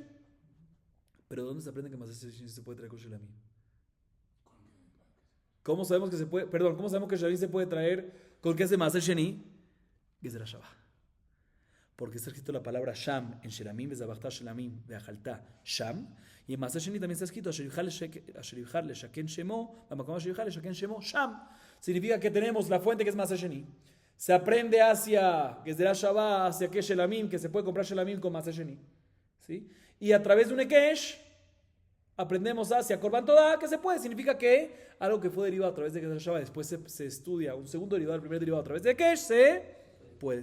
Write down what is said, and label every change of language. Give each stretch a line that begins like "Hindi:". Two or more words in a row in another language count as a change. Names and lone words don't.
Spanish: ¿Pero dónde se aprende que
Hebrew: מעשר שני
Spanish: se puede traer con Shelamim? ¿Cómo sabemos que se puede? Perdón, ¿cómo sabemos que Shelamim se puede traer con qué hace
Hebrew: מעשר שני? גזרה שווה.
Spanish: Porque está escrito la palabra Sham en Shelamim,
Hebrew: וזבחת שלמים, ואכלת שם.
Spanish: Y en
Hebrew: מעשר שני
Spanish: también está escrito
Hebrew: אשר יבחר לשכן שמו, במקום אשר יבחר לשכן שמו, שם.
Spanish: Significa que tenemos la fuente que es
Hebrew: מעשר שני.
Spanish: Se aprende hacia
Hebrew: גזרה שווה,
Spanish: hacia que Shelamim, que se puede comprar Shelamim con
Hebrew: מעשר שני.
Spanish: ¿Sí? Y a través de un Ekesh aprendemos hacia
Hebrew: קרבן תודה,
Spanish: que se puede. Significa que algo que fue derivado a través de
Hebrew: גזרה שווה,
Spanish: después se estudia un segundo derivado, el primer derivado a través de Ekesh, se puede.